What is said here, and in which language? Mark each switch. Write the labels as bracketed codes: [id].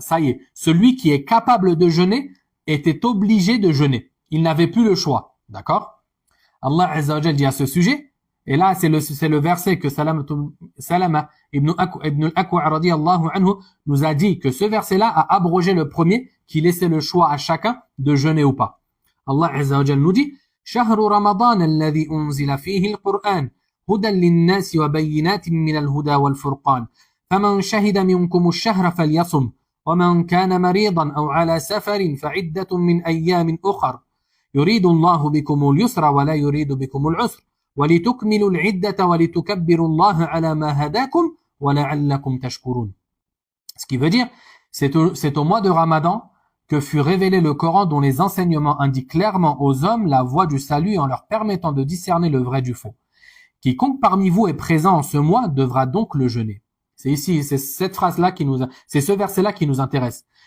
[fr] Ça y est, celui qui est capable de jeûner était obligé de jeûner. Il n'avait plus le choix. D'accord? Allah Azza wa Jal dit à ce sujet, et là c'est le verset que Salama ibn al-Akwa radiyallahu anhu nous a dit que ce verset-là a abrogé le premier qui laissait le choix à chacun de jeûner ou pas. [ar] Allah Azza wa Jal [fr] nous dit [ar] شهر رمضان الذي أنزل فيه القرآن هدى للناس وبينات من الهدى والفرقان فمن شهد منكم الشهر فليصم ومن كان مريضا أو على سفر فعدة من أيام أخر يريد الله بكم اليسر ولا يريد بكم العسر ولتكملوا العدة ولتكبروا الله على ما هداكم ولعلكم تشكرون. [fr] Ce qui veut dire, c'est au mois de Ramadan que fut révélé le Coran dont les enseignements indiquent clairement aux hommes la voie du salut en leur permettant de discerner le vrai du faux. Quiconque parmi vous est présent en ce mois devra donc le jeûner. C'est cette phrase-là c'est ce verset-là qui nous intéresse.